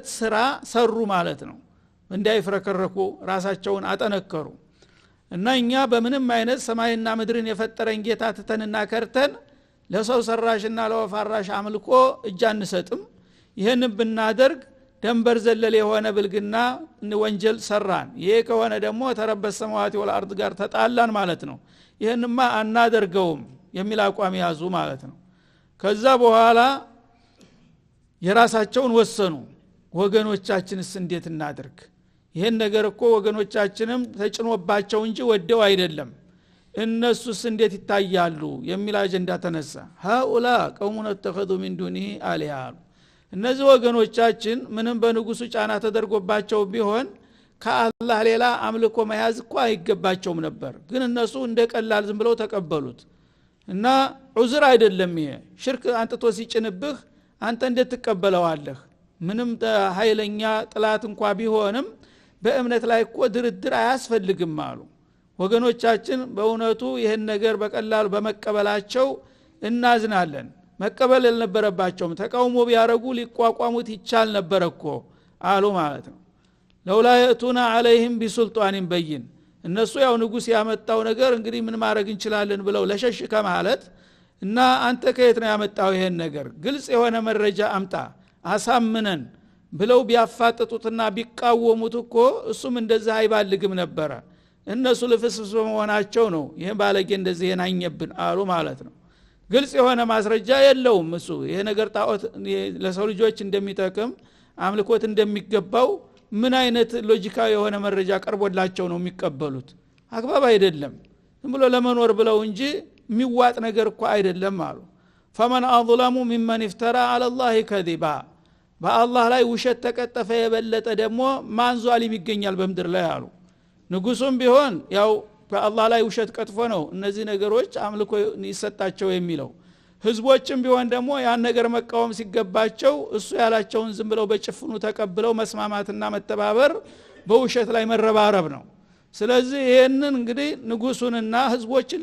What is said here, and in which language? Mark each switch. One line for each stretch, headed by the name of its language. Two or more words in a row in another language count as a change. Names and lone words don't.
Amharic: ስራ ሰሩ ማለት ነው እንዳይፍረከረኩ ራሳቸውን አጠነከሩ እና እኛ በምንም አይነት ሰማይና ምድርን የፈጠረን ጌታ ተተንና ከርተን ለሰው ሰራሽና ለወፋራሽ አምልኮ እጅ አንሰጥም ይሄን ብናደርግ ደንበር ዘለል የሆነ ብልግና ወንጀል ሰራን ይሄ ከሆነ ደግሞ
Arabic: ترى رب السماوات والأرض
Amharic: ጋር ተጣላን ማለት ነው ይሄንማ አናደርገውም የሚል አቋም ያዙ ማለት ነው ከዛ በኋላ የራሳቸውን ወሰኑ ወገኖቻችንስ እንዴት እናድርግ ይሄን ነገር እኮ ወገኖቻችንም ተጭኖባቸው እንጂ ወደው አይደለም እነሱስ እንዴት ይታያሉ የሚል አጀንዳ ተነሳ
Arabic: هؤلاء قومنا اتخذوا من دونه آلهة
Amharic: እነዚህ ወገኖቻችን ምንም በንጉሱ ጫና ተደርጎባቸው ቢሆን ከአላህ ሌላ አምልኮ መያዝ እኮ አይገባቸውም ነበር ግን እነሱ እንደቀላል ዝም ብለው ተቀበሉት እና ዑዝር አይደለም ይሄ ሽርክ አንተቶ ሲጭንብህ አንተ እንዴት ተቀበለዋለህ ምንም ኃይለኛ ጥላት እንኳን ቢሆንም በእምነት ላይ እኮ ድርድር አያስፈልግም አሉ ወገኖቻችን በእውነቱ ይሄን ነገር በቀላሉ በመቀበላቸው እናዝናለን መቀበል አልነበረባቸውም ተቃውሞ ቢያረጉ ሊቋቋሙት ይቻል ነበርኮ አሉ ማለት ነው
Arabic: لولا يأتون عليهم بسلطان بين
Amharic: እነሱ ያው ንጉስ ያመጣው ነገር እንግዲህ ምን ማድረግ እንችላለን ብለው ለሸሽ ከማለት እና አንተ ከየት ነው ያመጣው ይሄን ነገር ግልጽ የሆነ መረጃ አምጣ አሳምነን ብለው ቢያፋጥጡትና ቢቃወሙት እኮ እሱም እንደዛ አይባልግም ነበር እነሱ ለፍስፍስ በመሆናቸው ነው ይሄ ባለጌ እንደዚህ የናኘብን አሉ ማለት ነው ግልጽ የሆነ ማስረጃ የለውም እሱ ይሄ ነገር ጣዖት ለሰው ልጆች እንደሚጠቅም አምልኮት እንደሚገባው ምን አይነት ሎጂካዊ የሆነ መረጃ ቀርቦላቸው ነው የሚቀበሉት አግባብ አይደለም ዝም ብሎ ለመኖር ብለው እንጂ የሚዋጥ ነገር እኮ አይደለም አሉ
Arabic: فمن اظلم ممن افترى على الله كذبا
Amharic: በአላህ ላይ ውሸት ተቀጠፈ የበለጠ ደግሞ ማን ዟሊም ይገኛል በመድር ላይ አሉ ንጉሱም ቢሆን ያው በአላህ ላይ ውሸት ቀጥፎ ነው እነዚህ ነገሮች አምልኮ ይሰጣቸው የሚለው ህዝቦችም ቢሆን ደግሞ ያን ነገር መቃወም ሲገባቸው እሱ ያላቸውን ዝም ብለው በጭፍኑ ተቀብለው መስማማትና መተባበር በውሸት ላይ መረባረብ ነው። ስለዚህ ይሄንን እንግዲህ ንጉሱንና ህዝቦችን